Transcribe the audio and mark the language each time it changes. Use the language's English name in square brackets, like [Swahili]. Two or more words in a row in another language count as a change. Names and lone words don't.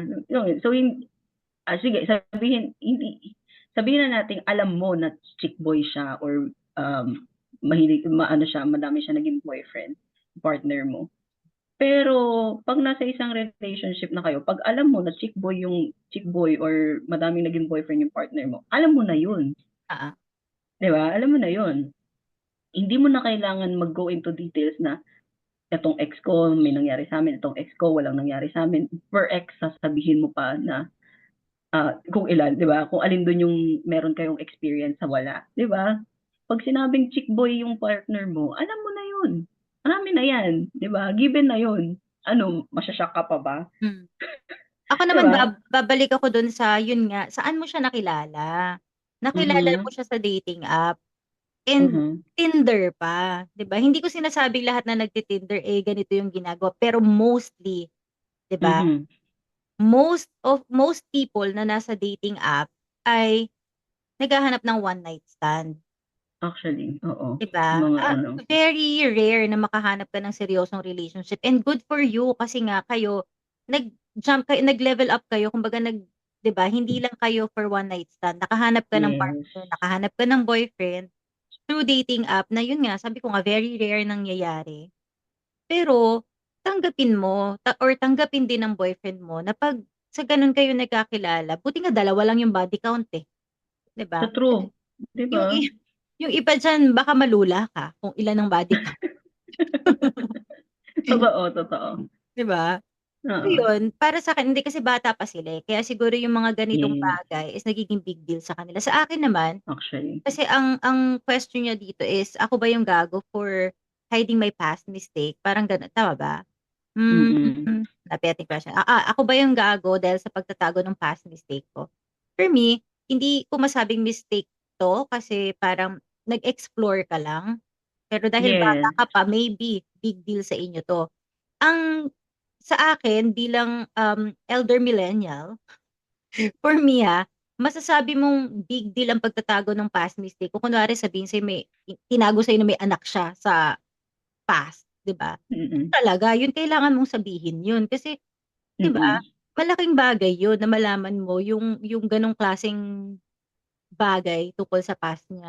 [Filipino] Yun, so sige, sabihin na nating alam mo na [English] chick boy [Filipino] siya or, maano siya, madami siya naging boyfriend, partner mo. Pero 'pag nasa isang relationship na kayo, 'pag alam mo na [English] chick boy [Filipino] or madaming naging boyfriend yung partner mo, alam mo na yun, Oo. 'di ba? Alam mo na yun. Hindi mo na kailangan mag- [English] go into details [Filipino] na, "Etong ex ko may nangyari sa'min, itong ex ko walang nangyari sa'min." Per ex sasabihin mo pa na, kung ilan, 'di ba? Kung alin dun yung meron kayong experience sa wala, 'di ba? 'Pag sinabing [English] chick boy [Filipino] yung partner mo, alam mo na yun. Marami na yan, 'di ba? Given na yun. Ano, masya-shock ka pa ba? Hmm. Ako 'Di naman ba? babalik ako dun sa yun nga, saan mo siya nakilala? Nakilala mo Mhm, siya sa [English] dating app and mhm, [Filipino] Tinder pa, 'di ba? Hindi ko sinasabing lahat na nagti-Tinder, eh, ganito yung ginagawa, pero mostly, 'di ba? mhm. [English] Most people [Filipino] na nasa [English] dating app [Filipino] ay naghahanap ng [English] one night stand, [Filipino] Actually, oo. 'di ba? Mga ano, [English] Very rare [Filipino] na makahanap ka ng seryosong relationship and [English] good for you [Filipino] kasi nga kayo nag-level up kayo kumbaga 'di ba, hindi lang kayo [English] for one night stand, [Filipino] nakahanap ka ng yes. partner, nakahanap ka ng boyfriend [English] through dating app [Filipino] na yun nga, sabi ko nga [English] very rare [Filipino] nangyayari. Pero tanggapin mo or tanggapin din ng boyfriend mo na 'pag sa gano'n kayo nagkakilala, buti nga dalawa lang yung [English] body count, [Filipino] eh, 'di Sa ba? true, 'di ba? Yung yung iba diyan baka malula ka kung ilan ang [English] body count, [Filipino] Totoo, totoo. 'di ba? So Oo, yun, para sa'kin hindi kasi bata pa sila, eh, kaya siguro yung mga ganitong yes, bagay is nagiging [English] big deal [Filipino] sa kanila. Sa akin naman, actually. kasi ang question niya dito is ako ba yung gago [English] for hiding my past mistake, [Filipino] parang gano'n, tama ba? Hmm, Mm, Napetong question. Ako ba yung gago dahil sa pagtatago ng [English] past mistake [Filipino] ko? [English] For me, [Filipino] hindi ko masabing mistake 'to kasi parang nag-explore ka lang, pero dahil bata yes. ka pa maybe [English] big deal [Filipino] sa inyo 'to. Ang sa akin bilang, [English] elder millennial, for me, [Filipino] masasabi mong [English] big deal [Filipino] ang pagtatago ng [English] past mistake [Filipino] kung kunwari sabihin sa'yo may tinago sa'yo na may anak siya sa past, 'di ba? Mm, Talaga yun kailangan mong sabihin yun kasi 'di ba, mm. malaking bagay yun na malaman mo yung ganong klaseng bagay tungkol sa past niya.